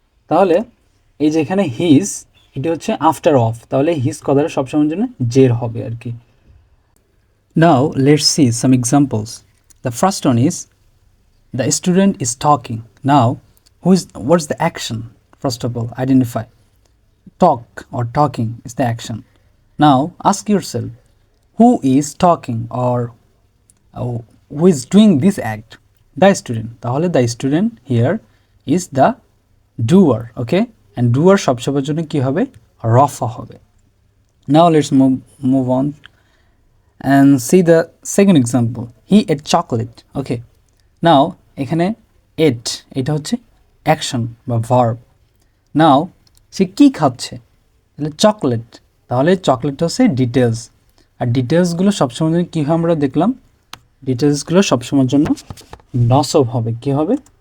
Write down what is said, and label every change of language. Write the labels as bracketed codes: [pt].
[bn] তাহলে এই যে এখানে হিজ, এটি হচ্ছে আফটার অফ, তাহলে হিজ কথাটা সবসময়ের জন্য জের হবে আর কি। [en] Now let's see some examples. The first one is the student is talking. Now what's the action? First of all, identify. Talk or talking is the action. Now ask yourself, who is talking or who is doing this act? The student. [bn] তাহলে [en] the student here is the doer, okay? And doer [bn] সবসময়ের জন্য কি হবে? রফা হবে। [en] Now let's move on and see the second example. He ate chocolate. Okay, now [bn] এখানে ate, এটা হচ্ছে অ্যাকশন বা ভার্ব। নাও সে কী খাচ্ছে? তাহলে চকলেট, তাহলে চকলেট হচ্ছে ডিটেলস। আর ডিটেলসগুলো সবসময়ের জন্য কী হয় আমরা দেখলাম, ডিটেলসগুলো সবসময়ের জন্য নসব হবে। কী হবে?